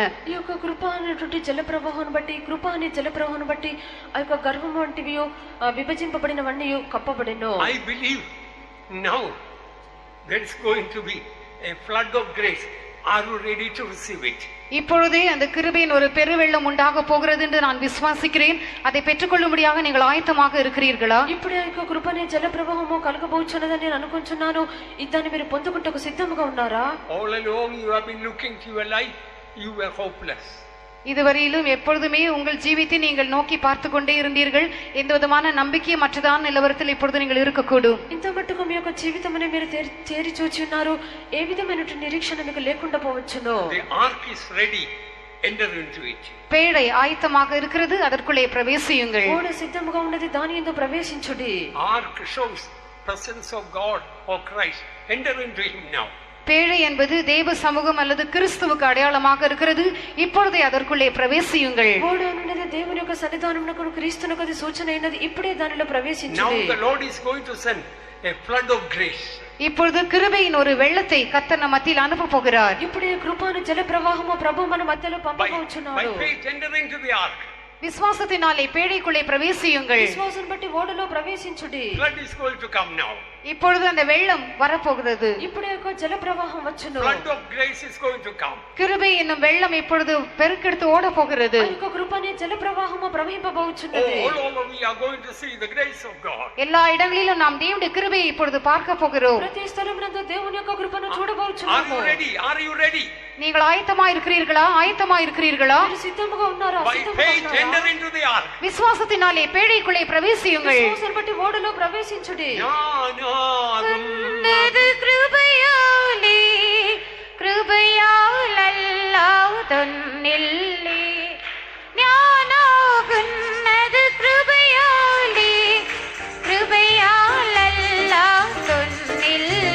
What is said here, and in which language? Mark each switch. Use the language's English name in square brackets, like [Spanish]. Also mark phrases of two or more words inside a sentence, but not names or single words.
[Telugu] ఈ యొక్క కృప అనేటువంటి జలప్రవాహం బట్టి ఆ యొక్క గర్వం వంటివి విభజింపబడినవన్నీ కప్పబడెను. [English] I believe now there is going to be a flood of grace. Are you ready to receive it? [Tamil] இப்பொழுதே அந்த கிருபையின் ஒரு பெருவெள்ளம் உண்டாக போகிறது என்று நான் விசுவாசிக்கிறேன். அதை பெற்றுக்கொள்ளும்படியாக நீங்கள் ஆயத்தமாக இருக்கிறீர்களா? [Telugu] ఇప్పుడే ఆ యొక్క కృపనే జలప్రవాహము కలగబోచున్నదని నేను అనుకుంటున్నాను. దాన్ని మీరు పొందుకుంటకు సిద్ధంగా ఉన్నారా? [English] All along you have been looking to your life, you were hopeless. [Tamil] இதுவரையிலும் எப்பொழுதுமே உங்கள் ஜீவித்தை நீங்கள் நோக்கி பார்த்து கொண்டே இருந்தீர்கள். எந்த விதமான நம்பிக்கையற்றதான நிலவரத்தில் இப்பொழுது நீங்கள் இருக்கக்கூடும். [Telugu] ఇంత మట్టుకు మీ యొక్క జీవితమునే మీరు తేరి చూచి ఉన్నారు. ఏ విధమైన నిరీక్షణ మీకు లేకుండా పోవచ్చును. [English] The ark is ready, enter into it. [Tamil] பேழை ஆயத்தமாக இருக்கிறது, அதற்குள்ளே பிரவேசியுங்கள். [Telugu] ఓడ సిద్ధముగా ఉన్నది, దాని యందు ప్రవేశించుడి. [English] Ark shows presence of God or Christ. Enter into him now. [Tamil] பேழை என்பது தேவ சமூகம் அல்லது கிறிஸ்துவுக்கு அடையாளமாக இருக்கிறது. இப்பொழுதே அதற்குள்ளே பிரவேசியுங்கள். [Telugu] ఓడ అనేది దేవుని యొక్క సన్నిధానమునకు క్రీస్తునకు అది సూచన అయినది. ఇప్పుడే దానిలో ప్రవేశించుడి. [English] Now the Lord is going to send a flood of grace. [Tamil] இப்பொழுது கிருபையின் ஒரு வெள்ளத்தை கர்த்தர் நம் மத்தியில் அனுப்ப போகிறார். [Telugu] ఇప్పుడే కృపను జల ప్రవాహము ప్రభు మన మధ్యలో [English] By [Telugu] పంపబోచున్నాడు. [English] faith enter into the ark. [Tamil] விசுவாசத்தினாலே பேழைக்குள்ளே பிரவேசியுங்கள். [Telugu] విశ్వాసం బట్టి ఓడలో ప్రవేశించుడి. [English] Flood is going to come now. [Tamil] இப்பொழுது அந்த வெள்ளம் வரப்போகிறது. [Telugu] ఇప్పుడే ఒక జల ప్రవాహం వచ్చును. [English] Flood of grace is going to come. [Tamil] கிருபை என்னும் வெள்ளம் இப்பொழுது பெருக்கெடுத்து ஓட போகிறது. [Telugu] ఆ యొక్క కృపనే జల ప్రవాహము ప్రవహింపబోచున్నది. [English] All over we are going to see the grace of God. [Tamil] எல்லா இடங்களிலும் நாம் தேவனுடைய கிருபையை இப்பொழுது பார்க்க போகிறோம். [Telugu] ప్రతి స్థలమునందు దేవుని యొక్క కృపను [English] Are [Telugu] చూడబోచున్నాము. [English] you ready? Are you ready? [Tamil] நீங்கள் ஆயத்தமாக இருக்கிறீர்களா? [Telugu] మీరు సిద్ధముగా ఉన్నారా? [English] By faith enter into the ark. [Tamil] விசுவாசத்தினாலே பேழைக்குள்ளே பிரவேசியுங்கள். [Telugu] విశ్వాసం బట్టి ఓడలో ప్రవేశించుడి. [Malayalam] ഉന്നത് കൃപയാലേ കൃപയാലല്ലാതൊന്നില്ലേ ഞാനാകുന്നത് കൃപയാലേ കൃപയാലല്ലാതൊന്നില്ലേ